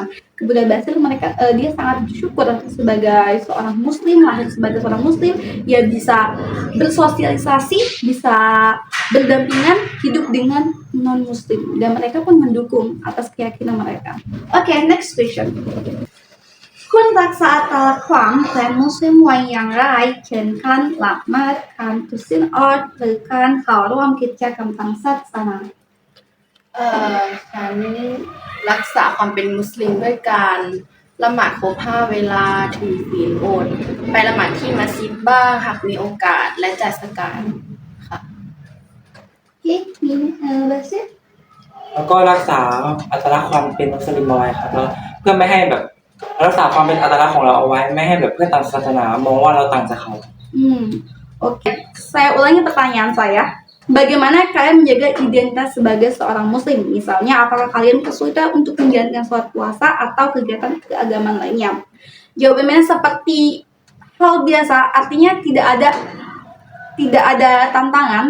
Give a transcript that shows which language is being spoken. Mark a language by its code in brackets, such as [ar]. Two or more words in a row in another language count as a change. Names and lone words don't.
[id] Kemudian Basir dia sangat bersyukur sebagai seorang Muslim, lahir sebagai seorang Muslim, ya bisa bersosialisasi, bisa berdampingan hidup dengan non Muslim, dan mereka pun mendukung atas keyakinan mereka. [en] Oke, next question. [th] คุณรักษาตาความแฟนมุสลิมไว้อย่างไรเช่นการละหมาดการถือศีลอดหรือการเข้าร่วมกิจกรรมทางศาสนา ฉันรักษาความเป็นมุสลิมด้วยการละหมาดครบ5 เวลาถือศีลอดไปละหมาดที่มัสยิดบ้างหากมีโอกาสและจัดสกาดค่ะ [id] Oke, Basir? [th] แล้วก็รักษาอัตลักษณ์ความเป็นมุสลิมเอาไว้ครับแล้วเพื่อไม่ให้แบบรักษาความเป็นอัตลักษณ์ของเราเอาไว้ไม่ให้แบบเพื่อนต่างศาสนามองว่าเราต่างจากเขา [id] Oke. Saya ulangi pertanyaan saya. Bagaimana kalian menjaga identitas sebagai seorang Muslim? Misalnya, apakah kalian kesulitan untuk menjalankan sholat puasa atau kegiatan keagamaan lainnya? Jawabannya seperti hal biasa, artinya tidak ada tantangan.